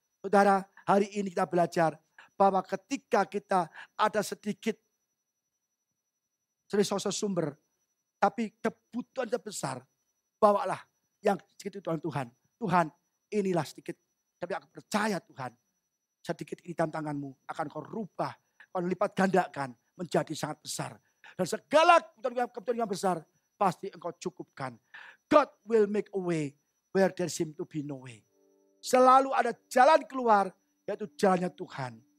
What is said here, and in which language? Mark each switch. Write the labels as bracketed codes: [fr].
[id] Saudara, hari ini kita belajar bahwa ketika kita ada sedikit resource sumber, tapi kebutuhan yang besar, bawalah yang sedikit itu Tuhan. Tuhan, inilah sedikit. Tapi aku percaya Tuhan, sedikit ini dalam tanganmu akan kau rubah, kau lipat gandakan menjadi sangat besar. Dan segala kebutuhan yang besar pasti engkau cukupkan. [en] God will make a way where there seem to be no way. [id] Selalu ada jalan keluar, yaitu jalannya Tuhan.